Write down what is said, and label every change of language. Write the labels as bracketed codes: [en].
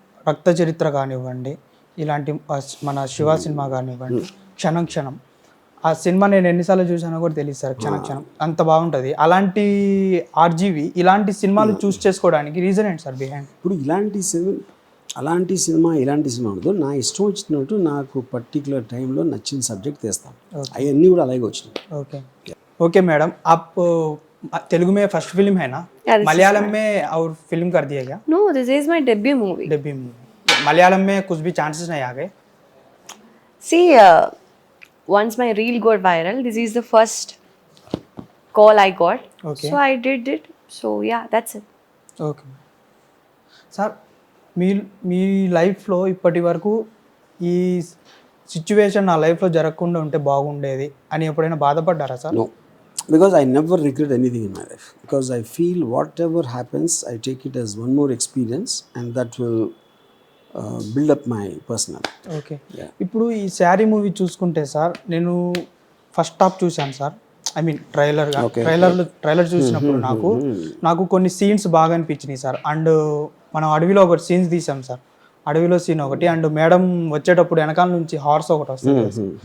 [te] రక్త చరిత్ర కానివ్వండి, ఇలాంటి మన శివ సినిమా కానివ్వండి, క్షణం క్షణం ఆ సినిమా నేను ఎన్నిసార్లు చూసానో కూడా తెలియదు సార్. క్షణం క్షణం అంత బాగుంటుంది. అలాంటి ఆర్జీవి ఇలాంటి సినిమాలు చూస్ చేసుకోవడానికి రీజన్ ఏంటి సార్ బిహైండ్? ఇప్పుడు అలాంటి సినిమా ఇలాంటి సినిమా ఉండదు. నా ఇష్టం వచ్చినట్టు నాకు పర్టికులర్ టైంలో నచ్చిన సబ్జెక్ట్ తీస్తాను. అవన్నీ కూడా అలాగే వచ్చినాయి. [hi] ఓకే ओके मैडम, आप तेलुगु में फर्स्ट फिल्म है ना? मलयालम में और फिल्म कर दिया क्या? [en] No, this is my debut movie. [hi] Debut movie. Malayalam में कुछ भी चांसेस नहीं आ गए? [en] See, once my reel got viral, this is the first call I got. Okay. So I did it. So yeah, that's it. [te] Okay sir, మీ లైఫ్లో ఇప్పటి వరకు ఈ situation నా లైఫ్లో జరగకుండా ఉంటే బాగుండేది అని ఎప్పుడైనా బాధపడ్డారా sir? [en] No, because I never regret anything in my life. Because I feel whatever happens, I take it as one more experience, and that will build up my personality. [te] Okay, ఇప్పుడు ఈ sari movie చూసుకుంటే sir, నేను first half చూశాను sir. I mean trailer చూసినప్పుడు నాకు కొన్ని scenes బాగా అనిపించినాయి sir. And మనం అడవిలో ఒకటి సీన్స్ తీసాం సార్. అడవిలో సీన్ ఒకటి, అండ్ మేడం వచ్చేటప్పుడు వెనకాల నుంచి హార్స్ ఒకటి వస్తుంది.